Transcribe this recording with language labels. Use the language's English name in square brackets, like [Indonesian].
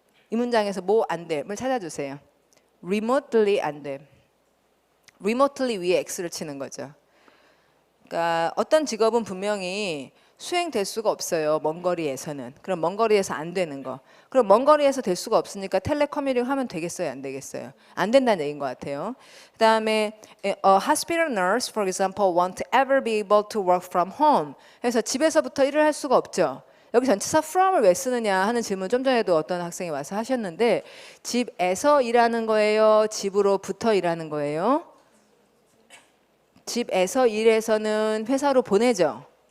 [Korean] 이 문장에서 뭐 안 됨을 찾아주세요. remotely 안 됨. remotely 위에 X를 치는 거죠. 그러니까 어떤 직업은 분명히 수행될 수가 없어요. 먼 거리에서는. 그럼 먼 거리에서 안 되는 거. 그럼 먼 거리에서 될 수가 없으니까 텔레커뮤팅 하면 되겠어요? 안 되겠어요? 안 된다는 얘기인 것 같아요. [English] 그 다음에 a hospital nurse, for example, won't ever be able to work from home. [Korean] 그래서 집에서부터 일을 할 수가 없죠. 여기 전치사 from을 왜 쓰느냐 하는 질문 좀 전에도 어떤 학생이 와서 하셨는데, 집에서 일하는 거예요? 집으로부터 일하는 거예요? 집에서 일해서는 회사로 보내죠.